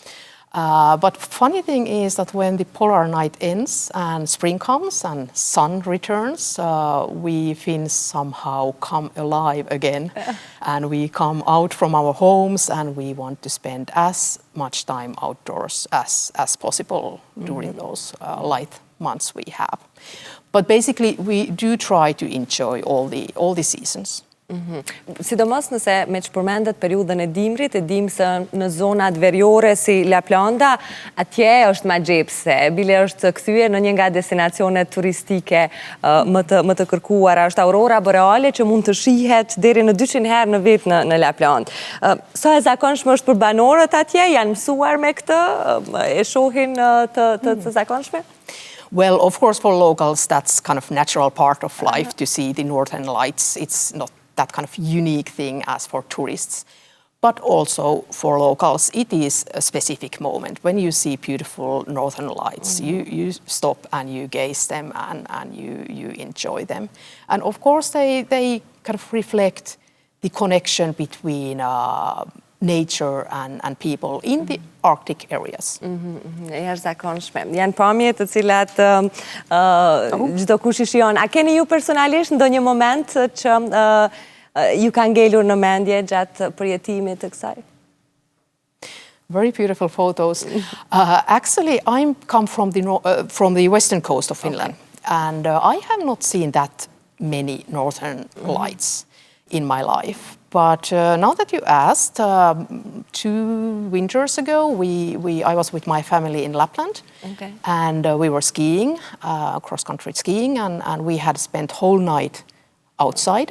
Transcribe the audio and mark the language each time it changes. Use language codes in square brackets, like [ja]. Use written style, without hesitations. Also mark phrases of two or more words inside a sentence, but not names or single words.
[en] But funny thing is that when the polar night ends and spring comes and sun returns, we Finns somehow come alive again. And we come out from our homes and we want to spend as much time outdoors as possible during those light months we have. But basically we do try to enjoy all the seasons. [sq] Sidomos nëse me që përmendet periudhën e dimrit, e dim se në zonat veriore si La Planda, atje është ma gjepse, bile është kthyer në një nga destinacionet turistike më të kërkuara, është aurora boreale që mund të shihet deri në 200 herë në vit në La Planda. Sa e zakonshme është për banorët atje, janë mësuar me këtë, e shohin të zakonshme? [en] Well, of course, for locals, that's kind of natural part of life to see the northern lights. It's not that kind of unique thing as for tourists. But also for locals, it is a specific moment. When you see beautiful northern lights, you stop and you gaze them and you enjoy them. And of course, they kind of reflect the connection between nature and people in the Arctic areas. [sq] Jashtëzakonshme. Janë pamje të cilat çdo kush I shijon. A keni ju personalisht ndonjë moment që ju ka ngelur në mendje gjatë përjetimit të kësaj? [en] Very beautiful photos. Actually, I come from the western coast of Finland, and I have not seen that many northern lights in my life. But now that you asked, 2 winters ago, I was with my family in Lapland, and we were skiing, cross-country skiing, and we had spent whole night outside.